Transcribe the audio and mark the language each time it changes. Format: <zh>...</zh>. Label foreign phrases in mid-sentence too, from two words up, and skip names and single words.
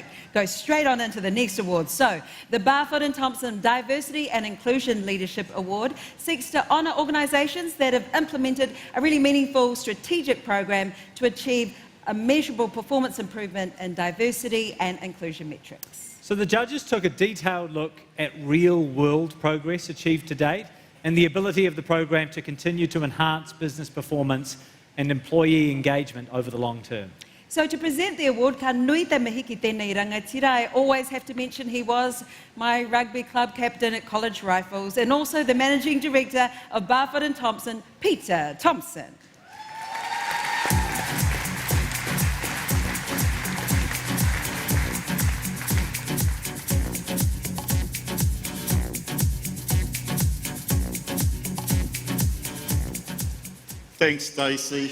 <en>Go straight on into the next award. So, the Barfoot and Thompson Diversity and Inclusion Leadership Award seeks to honour organisations that have implemented a really meaningful strategic program to achieve a measurable performance improvement in diversity and inclusion metrics. So the judges took a detailed look at real-world progress achieved to date and the ability of the program to continue to enhance business performance and employee engagement over the long term. So to present the award,</en> <mi>ka nui te mihi ki tēnei rangatira.</mi> <en>I always have to mention he was my rugby club captain at College Rifles and also the managing director of Barfoot and Thompson, Peter Thompson. Thanks, Stacey.</en>